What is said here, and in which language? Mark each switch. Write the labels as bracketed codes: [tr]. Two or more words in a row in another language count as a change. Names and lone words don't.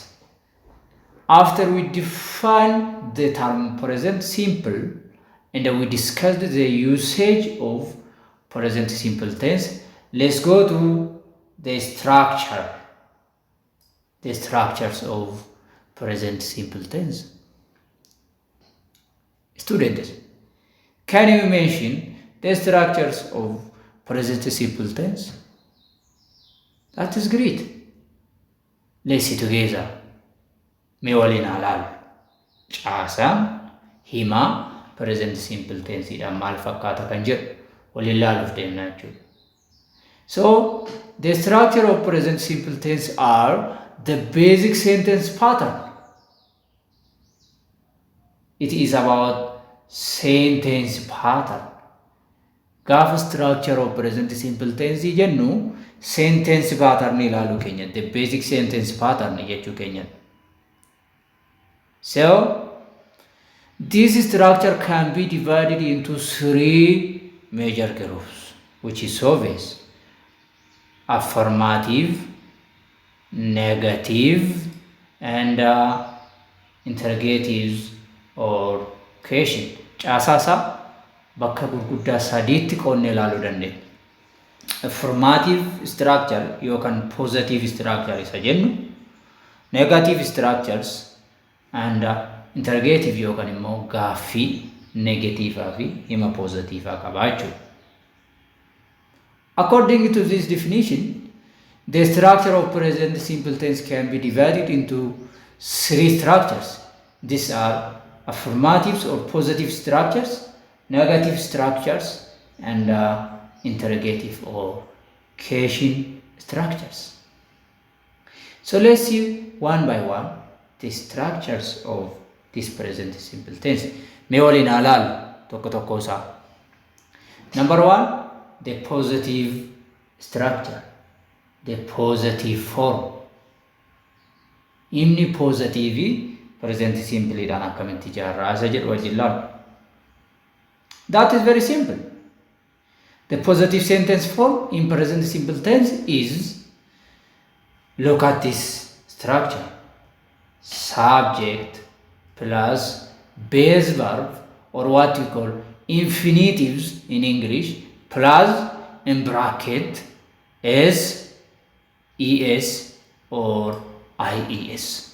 [en] After we define the term present simple and we discussed the usage of present simple tense, let's go to the structures of present simple tense. Students, can you mention the structures of present simple tense? That is great. Let's see together. [om] Mee waliin ilaalu. Caasaan himaa [en] present simple tense [om] dhaan maal fakkaata kan jedhu waliin ilaaluuf deemna jechuudha. [en] So, the structure of present simple tense are the basic sentence pattern. It is about sentence pattern. [om] Gaafa [en] structure of present simple tense [om] jennu [en] sentence pattern [om] ilaaluu keenya, [en] the basic sentence pattern [om] jechuu keenya. [en] So, this structure can be divided into 3 major groups, which is obvious: affirmative, negative, and interrogatives or question. [om] Caasaasa bakka gurguddaa sadiitti qoonnee ilaaluu dandeenya. [en] Affirmative structure yookaan positive structure [om] isa jennu, [en] negative structures and interrogative [om] yookaan immoo gaaffii negatiivaa fi hima positiivaa qaba jechuudha. [en] According to this definition, the structure of present simple tense can be divided into 3 structures. These are affirmative or positive structures, negative structures, and interrogative or question structures. So let's see one by one the structures of this present simple tense. [om] Mee waliin haa ilaallu tokko tokko isaa. [en] Number one, the positive structure, the positive form. [om] Inni [en] positive present simple [om] dhaan akkamitti ijaarraa isa jedhu wajjin ilaallu. [en] That is very simple. The positive sentence form in present simple tense is, look at this structure. Subject plus base verb, or what we call infinitives in English, plus in bracket S, ES or IES.